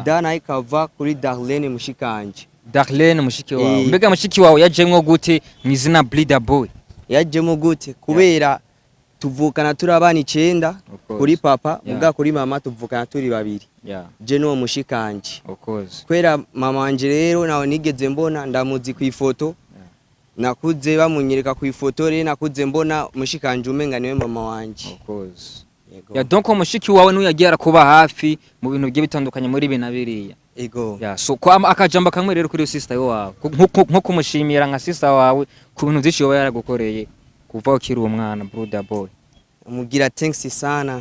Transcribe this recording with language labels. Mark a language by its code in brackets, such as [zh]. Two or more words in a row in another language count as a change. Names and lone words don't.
[rn] dana ikava kuri Darlene mushikanje. Darlene mushiki wawe. Mbega mushiki wawe yajemwo gute mwizina Brida Boy? Yajemo gute kubera tuvukana turi abana 9 kuri papa muga kuri mama tuvukana turi babiri. Je no mushikanje. [en] Of course. [rn] Kwera mama wanje rero nawe nigeze mbona ndamuzi ku ifoto. Nakuze bamunyereka ku ifoto rero nakuze mbona mushikanje umenga niwe mama wanje. [en] Of course. [rn] Ya donc mushiki wawe no yagiye arakuba hafi mu bintu bye bitandukanye muri bina biriya. Ego. Ya so kwa akajamba kamwe rero kuri sister wawe nko kumushimira nka sister wawe ku bintu byinshi yoba yaragukoreye kuva ukiri umwana Brida Boy. Mugira thanks sana.